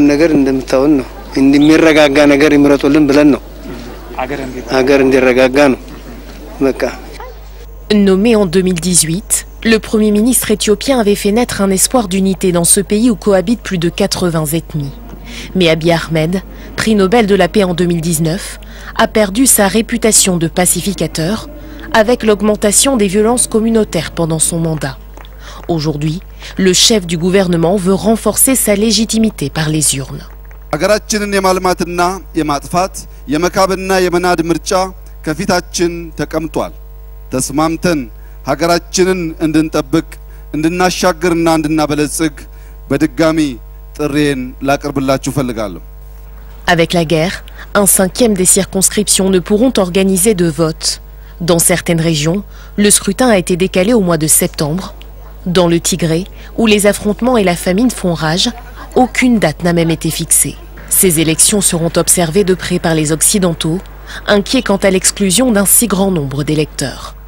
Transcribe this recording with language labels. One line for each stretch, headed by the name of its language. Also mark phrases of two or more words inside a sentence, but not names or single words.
Amharic: ነገር እንደምታውን ነው እንደሚረጋጋ ነገር ይምረጡልን ብለን ነው አገር እንዲረጋጋ ነው በቃ
French: Nommé en 2018, le Premier ministre éthiopien avait fait naître un espoir d'unité dans ce pays où cohabitent plus de 80 ethnies. Mais Abiy Ahmed, prix Nobel de la paix en 2019, a perdu sa réputation de pacificateur avec l'augmentation des violences communautaires pendant son mandat. Aujourd'hui, le chef du gouvernement veut renforcer sa légitimité par les urnes.
Amharic: ሀገራችንን የማልማትና የማጥፋት የመካብና የመናድ ምርጫ ከፊታችን ተቀምጧል። ተስማምተን ሀገራችንን እንድንጠብቅ እንድናሻግርና እንድናበለጽግ በድጋሚ ጥሬን ላቀርብላችሁ ፈልጋለሁ።
French: Avec la guerre, un cinquième des circonscriptions ne pourront organiser de vote. Dans certaines régions, le scrutin a été décalé au mois de septembre. Dans le Tigré, où les affrontements et la famine font rage, aucune date n'a même été fixée. Ces élections seront observées de près par les Occidentaux, inquiets quant à l'exclusion d'un si grand nombre d'électeurs.